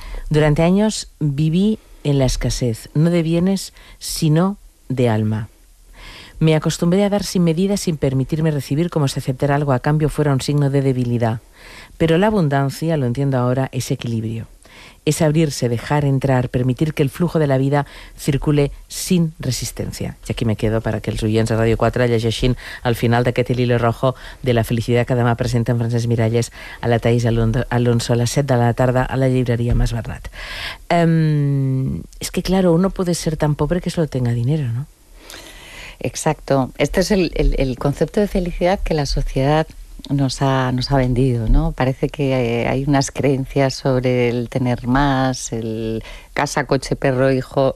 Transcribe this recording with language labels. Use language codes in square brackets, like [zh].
[es] Durante años viví en la escasez, no de bienes, sino de alma. Me acostumbré a dar sin medida, sin permitirme recibir como si aceptar algo a cambio fuera un signo de debilidad. Pero la abundancia, lo entiendo ahora, es equilibrio. Es abrirse, dejar entrar, permitir que el flujo de la vida circule sin resistencia. Y aquí me quedo para que [ca] els oients de Radio 4 llegeixin al final d'aquest hilo rojo de la felicitat que demà presenten Francesc Miralles a la Thaís Alonso a les 7 de la tarda a la llibreria Mas Bernat. [es] És que, claro, uno puede ser tan pobre que solo tenga dinero, ¿no? Exacto. Este es el concepto de felicidad que la sociedad nos ha vendido, ¿no? Parece que hay unas creencias sobre el tener más, el casa, coche, perro, hijo.